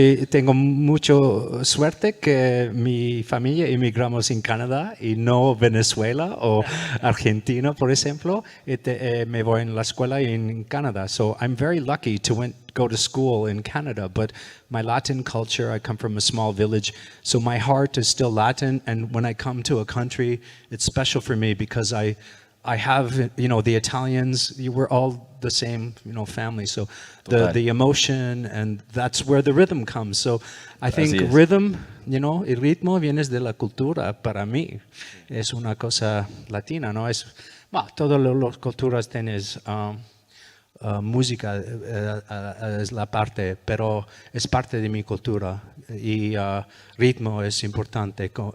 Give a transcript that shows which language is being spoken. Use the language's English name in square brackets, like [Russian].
[Spanish] Tengo mucha suerte que mi familia emigramos en Canadá y no Venezuela o Argentina, por ejemplo. Me voy en la escuela en Canadá. [English] So I'm very lucky to go to school in Canada, but my Latin culture, I come from a small village, so my heart is still Latin, and when I come to a country, it's special for me because I have, the Italians, we're all the same, family, so the emotion, and that's where the rhythm comes. So I think rhythm, [Spanish] el ritmo viene de la cultura. Para mí es una cosa latina, ¿no? Todas las culturas tienes música es la parte, pero es parte de mi cultura, y ritmo es importante.